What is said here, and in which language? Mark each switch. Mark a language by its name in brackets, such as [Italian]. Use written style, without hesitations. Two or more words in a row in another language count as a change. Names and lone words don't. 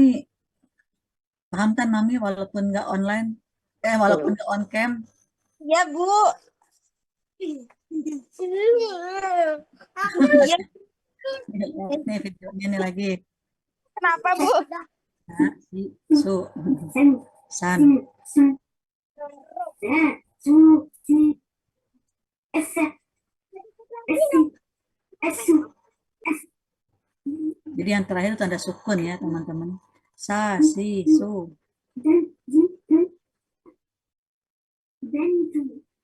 [Indonesian] Paham kan Mami walaupun nggak online? Walaupun nggak [English] on cam. [Indonesian] Ya, Bu. Iya, Nih videonya nih lagi. kenapa, Bu? [Arabic] Nah, si su sen, san. sim, su, si, esse, essi, essu, [Indonesian] Jadi yang terakhir itu tanda sukun ya teman-teman. [Arabic] Sa, si, su. [Indonesian] dan, dan,